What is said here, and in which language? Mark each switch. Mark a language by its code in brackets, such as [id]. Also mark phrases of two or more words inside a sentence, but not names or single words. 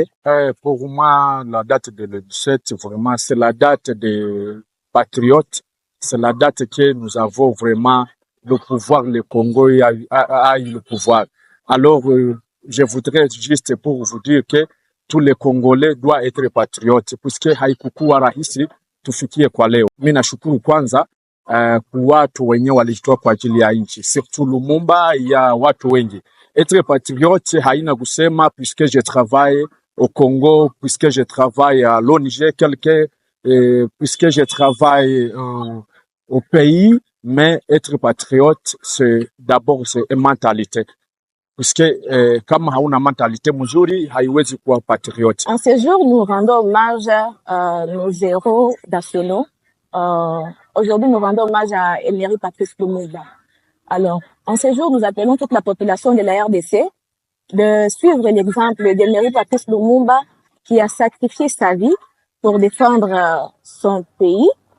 [fr] Pour moi, la date de le 17, vraiment, c'est la date des patriotes. C'est la date que nous avons vraiment le pouvoir, le Congo a eu le pouvoir. Alors, je voudrais juste pour vous dire que tous les Congolais doivent être patriotes, puisque [sw] haikukuwa rahisi tufikie kwa leo. Mimi nashukuru kwanza kwa watu wenyewe walijitoa kwa ajili ya nchi, surtout Lumumba ya watu wengi. [fr] Être patriote [sw] haina kusema [fr] puisque je travaille au Congo, puisque je travaille à l'ONG puisque je travaille au pays. Mais être patriote, c'est d'abord une mentalité. [sw] Puisque kama hauna mentalité mzuri, haiwezi kuwa patriote. [fr] En ce jour, nous rendons hommage à nos héros nationaux. Aujourd'hui, nous rendons hommage à Emery Patrice Lumumba. Alors, en ce jour, nous appelons toute la population de la RDC de suivre l'exemple d'Emery Patrice Lumumba qui a sacrifié sa vie pour défendre son pays.